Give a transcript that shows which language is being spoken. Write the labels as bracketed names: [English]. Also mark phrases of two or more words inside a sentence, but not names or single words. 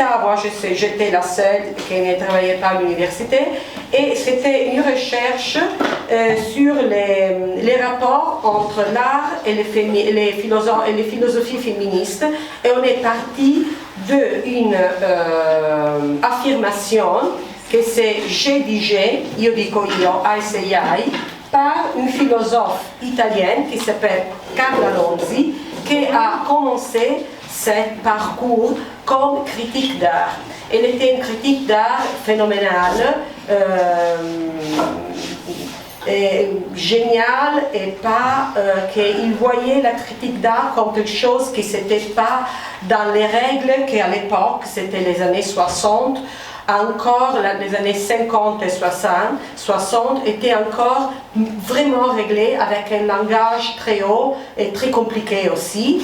[French] Moi, j'étais la seule qui ne travaillait pas à l'université, et c'était une recherche sur les rapports entre l'art et les philosophies féministes, et on est parti d'une affirmation que c'est je dis je, [Italian] io dico io, ai sei ai, [French] par une philosophe italienne qui s'appelle Carla Lonzi, qui a commencé ce parcours comme critique d'art. Elle était une critique d'art phénoménale, géniale, et pas qu'il voyait la critique d'art comme quelque chose qui n'était pas dans les règles qu'à l'époque, c'était les années 60, encore les années 50 et 60 étaient encore vraiment réglées avec un langage très haut et très compliqué aussi.